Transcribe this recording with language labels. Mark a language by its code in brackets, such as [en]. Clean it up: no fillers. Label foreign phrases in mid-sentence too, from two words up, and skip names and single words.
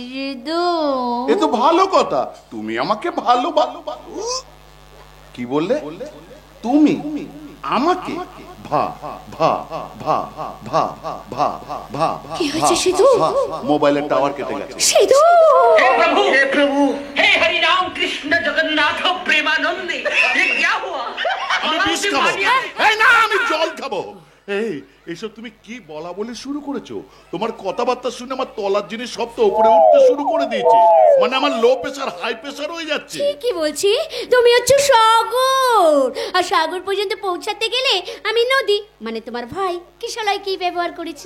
[bn] এ তো ভালো কথা, তুমি আমাকে ভালো। কি বললে তুমি আমাকে? কি হয়েছে সিধু? মোবাইলের টাওয়ার কেটে গেছে। সিধু, [hi] हे प्रभु, हे हरि राम कृष्ण जगन्नाथ प्रेमानंदी, ये क्या हुआ? [bn] আমি বিষ খাবো। এই না, আমি জল খাবো। এই এসব তুমি কি বলা বলে শুরু করেছো? তোমার কথাবার্তা শুনে আমার তলার জিনিস সব তো উপরে উঠতে শুরু করে দিয়েছে। মানে আমার [en] low pressure high pressure [bn] হয়ে যাচ্ছে। কি বলছি? তুমি হচ্ছে সাগর, আর সাগর পর্যন্ত পৌঁছাতে গেলে আমি নদী মানে তোমার ভাই কিশলয় কি ব্যবহার করেছি?